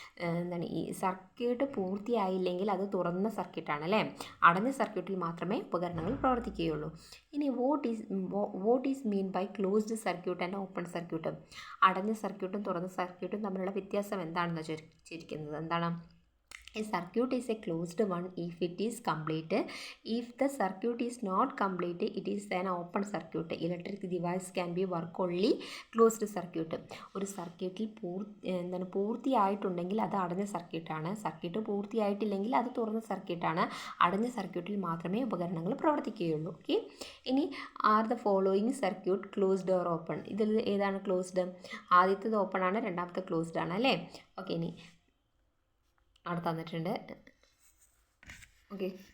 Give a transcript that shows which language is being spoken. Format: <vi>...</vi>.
<ml>എന്താണ് ഈ സർക്യൂട്ട് പൂർത്തിയായില്ലെങ്കിൽ അത് തുറന്ന സർക്യൂട്ടാണ് അല്ലേ. അടഞ്ഞ സർക്യൂട്ടിൽ മാത്രമേ ഉപകരണങ്ങൾ പ്രവർത്തിക്കുകയുള്ളൂ. ഇനി</ml> <en>What is mean by closed circuit and open circuit.</en> <ml>അടഞ്ഞ സർക്യൂട്ടും തുറന്ന സർക്യൂട്ടും തമ്മിലുള്ള വ്യത്യാസം എന്താണെന്ന് ചോദിച്ചിരിക്കുന്നത്. എന്താണ്?</ml> <en>A circuit is a closed one if it is complete. If the circuit is not complete, it is an open circuit. Electric device can be work only closed circuit.</en> <ml>ഒരു സർക്യൂട്ടിൽ പൂർത്തിയായിട്ടുണ്ടെങ്കിൽ അത് അടഞ്ഞ സർക്യൂട്ടാണ്. സർക്യൂട്ട് പൂർത്തിയായിട്ടില്ലെങ്കിൽ അത് തുറന്ന സർക്യൂട്ടാണ്. അടഞ്ഞ സർക്യൂട്ടിൽ മാത്രമേ ഉപകരണങ്ങൾ പ്രവർത്തിക്കുകയുള്ളൂ. ഓക്കെ.</ml> <en>ഇനി are the following circuit closed or open.</en> <ml>ഇതിൽ ഏതാണ് ക്ലോസ്ഡ്? ആദ്യത്തേത് ഓപ്പൺ ആണ്, രണ്ടാമത്തെ ക്ലോസ്ഡ് ആണ് അല്ലേ. ഓക്കെ. ഇനി അവിടെ തന്നിട്ടുണ്ട്. ഓക്കെ.</ml>